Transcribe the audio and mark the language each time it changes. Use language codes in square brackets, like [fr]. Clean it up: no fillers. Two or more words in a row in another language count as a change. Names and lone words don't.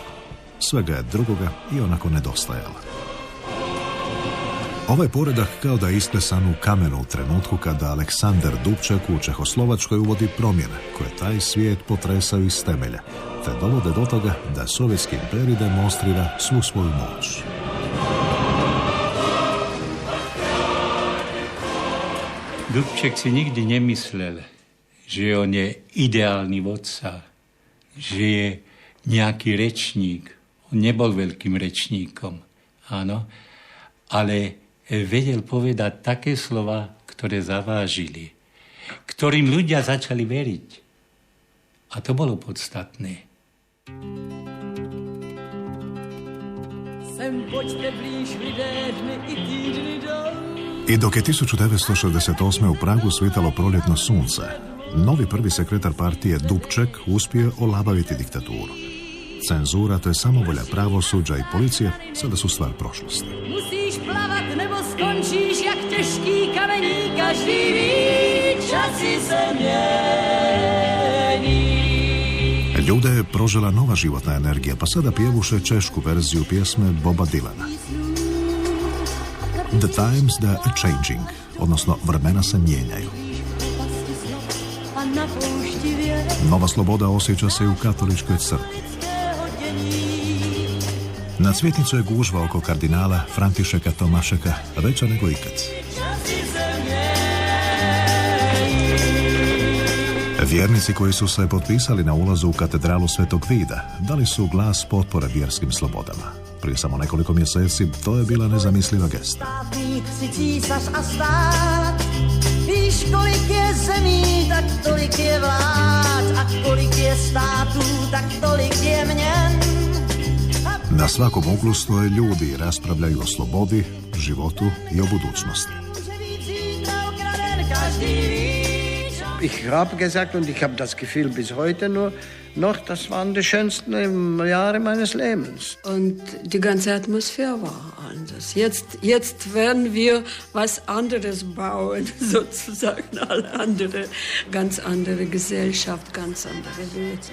[hr] Svega je drugoga i onako nedostajala. Ovaj poredak kao da je isklesan u kamenu u trenutku kada Aleksandar Dubček u Čehoslovačkoj uvodi promjene koje taj svijet potresaju iz temelja, te dovode do toga da Sovjetski imperij demonstrira svu svoju moć. [sk] Dubček si nikdy nemyslel, že on je ideálny vodca, že je nejaký rečník. On nebol veľkým rečníkom, áno, ale vedel povedať také slova, ktoré zavážili, ktorým ľudia začali veriť. A to bolo podstatné. [cs] Sem poďte blíž lidé, dny i týdny jdou. [hr] I dok je 1968. u Pragu svitalo proljetno sunce, novi prvi sekretar partije Dubček uspio olabaviti diktaturu. Cenzura te samovolja pravosuđa i policije sada su stvar prošlosti. [cs] Musíš plavat nebo skončíš jak těžký kamení, každý ví, časy se mění. [hr] Ljude je prožela nova životna energija, pa sada pjevuše češku verziju pjesme Boba Dylana. [en] The times that are changing, [hr] odnosno vremena se mijenjaju. Nova sloboda osjeća se i u katoličkoj crkvi. Na Cvjetnicu je gužva oko kardinala Františeka Tomašeka veća nego ikad. Vjernici koji su se potpisali na ulazu u katedralu Svetog Vida dali su glas potpore vjerskim slobodama. Prije samo nekoliko mjeseci to je bila nezamisliva gesta. [cs] Víš, kolik je zemí, tak tolik je vlád, a kolik je států, tak tolik je měn. [hr] Na svakom uglu stoje ljudi i raspravljaju o slobodi, životu i o budućnosti. [de] Ich habe gesagt, und ich habe das Gefühl bis heute noch, das waren die schönsten Jahre meines Lebens. Und die ganze Atmosphäre war anders. Jetzt werden wir was anderes bauen, sozusagen alle andere, ganz andere Gesellschaft, ganz andere Werte.